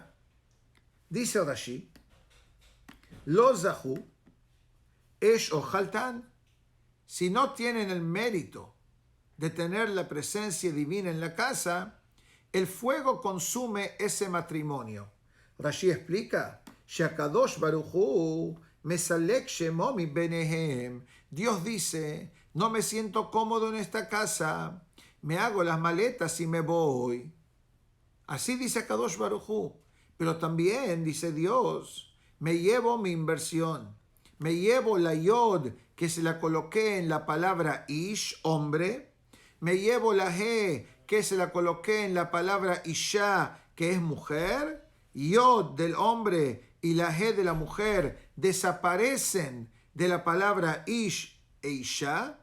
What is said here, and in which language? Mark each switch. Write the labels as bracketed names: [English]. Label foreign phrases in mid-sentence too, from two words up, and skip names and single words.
[Spanish] Dice Rashi, [Hebrew] לא זכו אש אוכלתן, [Spanish] si no tienen el mérito de tener la presencia divina en la casa, el fuego consume ese matrimonio. Rashi explica, [Hebrew] שהקדוש ברוך הוא מסלק שמו מביניהם. [Spanish] Dios dice, no me siento cómodo en esta casa, me hago las maletas y me voy. Así dice [Hebrew] קדוש ברוך הוא. [Spanish] Pero también dice Dios, me llevo mi inversión, me llevo la Yod que se la coloqué en la palabra Ish, hombre, me llevo la He que se la coloqué en la palabra Isha, que es mujer, Yod del hombre y la He de la mujer desaparecen de la palabra Ish e Isha.